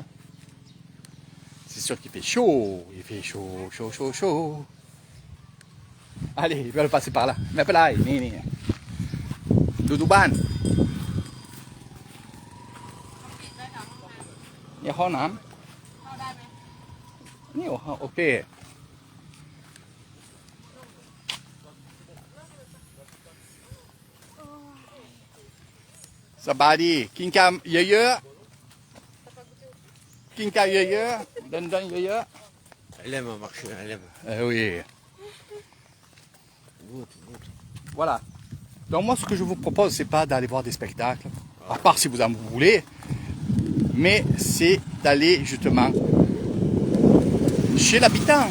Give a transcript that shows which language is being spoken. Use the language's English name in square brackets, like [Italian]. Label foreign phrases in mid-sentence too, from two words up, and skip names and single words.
[French] C'est sûr qu'il fait chaud. Il fait chaud. Allez, ils veulent passer par là. Mais pas là, ni. Doudou Ban. Il y a Honam. Ok. Sabadi, Kinkam Yeye. Kinka Yeye. Don Yeye. Elle aime marcher, elle aime. Oui. Voilà. Donc moi, ce que je vous propose, c'est pas d'aller voir des spectacles, à part si vous en voulez, mais c'est d'aller justement chez l'habitant.